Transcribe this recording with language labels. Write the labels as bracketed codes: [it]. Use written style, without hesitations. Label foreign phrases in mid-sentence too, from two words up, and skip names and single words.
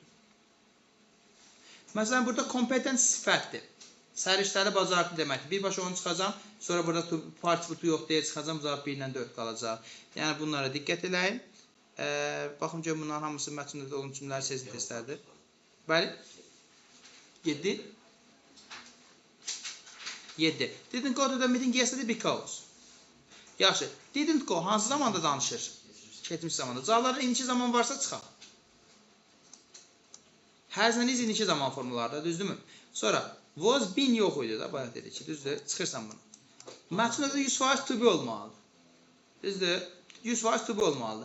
[az] Məsələn, burada competent sifətdir. Səriştəli bacarıqlı deməkdir. Birbaşa onu çıxacam, sonra burada participle yox deyə çıxacam, cavab 1 ilə 4 qalacaq. Yəni, bunlara diqqət eləyin. Baxın, görün, bunların hamısı mətndə olan cümlələr sezgi testləridir. Bəli. 7. 7. [en] Didn't go to the meeting yesterday because. [az] Yaxşı. [en] Didn't go [az] hansı zamanda danışır? Keçmiş zamanda. Cavablarda indiki zaman varsa çıxaq. Həzən iz indiki zaman formullarda, düzdürmü? Sonra [en] was been [az] yox idi da, bayaq dedik ki, düzdür? Çıxırsan bunu. Mətn növü 100% [en] to be [az] olmalıdır. Düzdür? 100% [en] to be [az] olmalıdır.